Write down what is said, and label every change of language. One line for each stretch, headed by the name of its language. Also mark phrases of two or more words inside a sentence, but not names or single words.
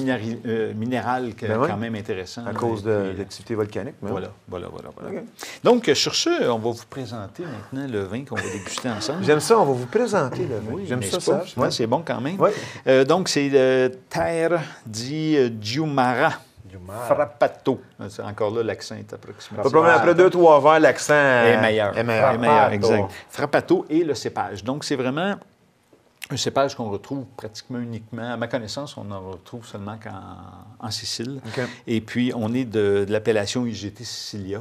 French: minéral quand même intéressant. À cause de l'activité volcanique. Voilà. Donc, sur ce, on va vous présenter maintenant le vin qu'on va déguster ensemble. J'aime ça, on va vous présenter le vin. J'aime ça. C'est bon quand même. Oui. Donc, c'est Terre di Giumara. Frappato. C'est encore là, l'accent est approximatif. Pas de problème, après 2-3 verres, l'accent est meilleur. Est meilleur. Est meilleur, exact. Frappato et le cépage. Donc, c'est vraiment un cépage qu'on retrouve pratiquement uniquement, à ma connaissance, on en retrouve seulement en Sicile. Okay. Et puis, on est de l'appellation IGT Sicilia.